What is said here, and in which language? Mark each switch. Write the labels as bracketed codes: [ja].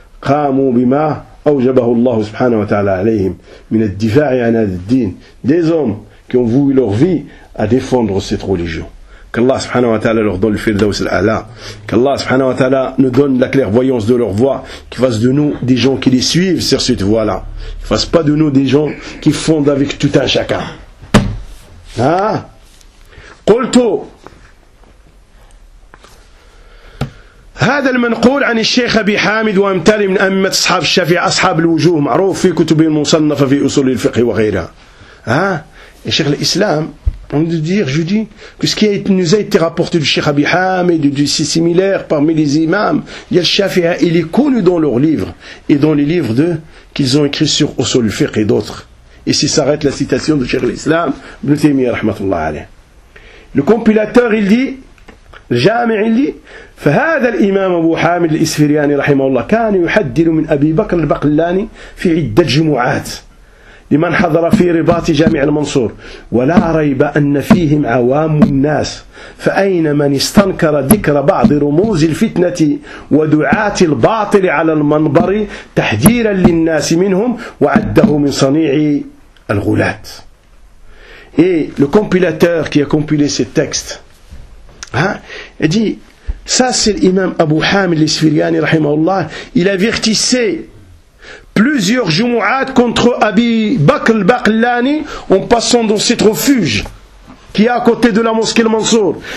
[ar] قاموا بما أوجبه الله سبحانه وتعالى عليهم من الدفاع عن الدين. [fr] Des hommes qui ont voué leur vie à défendre cette religion. Qu'Allah subhanahu wa ta'ala leur donne le firdaus al-a'la. Qu'Allah subhanahu wa ta'ala nous donne la clairvoyance de leur voix, qu'il fasse de nous des gens qui les suivent sur cette voie-là. Qu'il fasse pas de nous des gens qui fondent avec tout un chacun. Hein? [ar] قلتو هذا المنقول عن الشيخ أبي حامد وأمثاله من أئمة أصحاب الشافعي أصحاب الوجوه معروف في كتب المصنفة في أصول الفقه وغيرها. ها الشيخ الإسلام [fr] on veut dire je dis que ce qui a été nous a été rapporté du Cheikh Abi Hamid et du similaire parmi les imams il est connu dans leurs livres et dans les livres de qu'ils ont écrits sur Usul al-Fiqh et d'autres. Et si s'arrête la citation du Cheikh l'Islam Ibn Taymiyyah rahmatullah alayh, le compilateur il dit [ar] الجامع اللي فهذا الإمام أبو حامد الإسفرياني رحمه الله كان يحدد من أبي بكر البقلاني في عدة جمعات لمن حضر في رباط جامع المنصور ولا ريب أن فيهم عوام الناس فأين من استنكر ذكر بعض رموز الفتنة ودعاة الباطل على المنبر تحذيرا للناس منهم وعده من صنيع الغلات. [fr] Et le compilateur qui a compilé ce texte, hein? Il dit, ça c'est l'imam Abu Hamid al-Isfiriani, il avertissait plusieurs jumu'at contre Abi Bakr al-Baqlani en passant dans cet refuge qui est à côté de la mosquée al-Mansour.